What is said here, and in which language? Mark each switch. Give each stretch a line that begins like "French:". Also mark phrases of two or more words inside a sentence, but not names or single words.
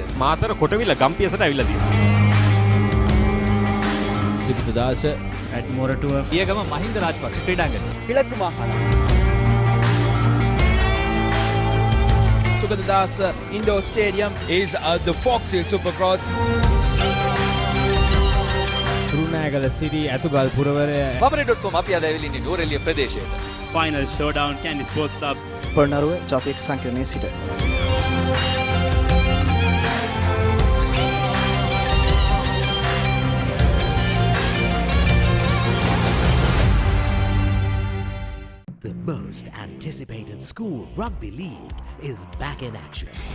Sinhala: මාතර කොටවිල ගම්පියසට ඇවිල්ලා තියෙනවා. සිරිතදාස ඇඩ්මොරටුව පියගම මහින්ද රාජපක්ෂ ක්‍රීඩාංගණය.
Tamil: கிழக்கு மாகாணம்.
English: Sugaddas Indoor Stadium is the Fox Hill Supercross.
Sinhala: කුරුණෑගල සිටි ඇතුගල් පුරවරය papare.com අපි අද ඇවිල්ලා ඉන්නේ නෝරෙලිය ප්‍රදේශයට.
English: Final Showdown Candy Sports Club
Sinhala: පොළොන්නරුව ජාතික සංකීර්ණයේ සිට
English: The most anticipated school rugby league is back in action.